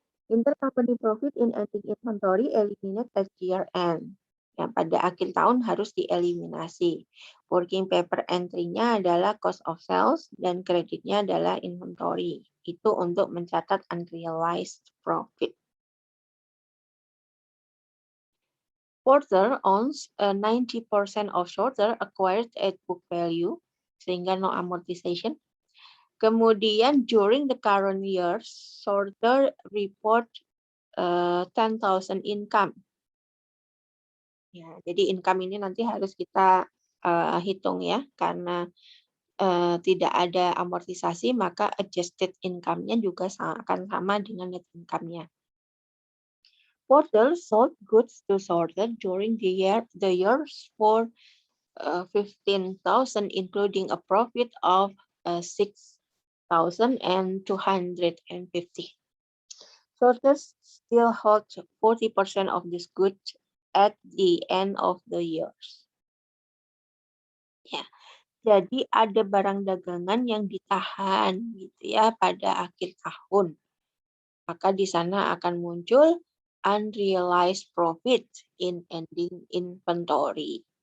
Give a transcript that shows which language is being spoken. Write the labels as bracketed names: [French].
[English] Intercompany profit in ending inventory eliminate at year end. [Indonesian] Yang pada akhir tahun harus dieliminasi. Working paper entry-nya adalah cost of sales dan kreditnya adalah inventory. Itu untuk mencatat unrealized profit. [English] Porter owns 90% of Sorter acquired at book value, [Indonesian] sehingga [English] no amortization. [Indonesian] Kemudian [English] during the current year, Sorter report 10,000 income. [Indonesian] Ya, jadi income ini nanti harus kita hitung ya, karena tidak ada amortisasi, maka adjusted income-nya juga akan sama dengan net income-nya. [English] Porter sold goods to Sorter during the years for 15,000, including a profit of 6,250. Sorter still holds 40% of this goods at the end of the years. [Indonesian] Ya, jadi ada barang dagangan yang ditahan gitu ya pada akhir tahun. Maka di sana akan muncul unrealized profit in ending inventory.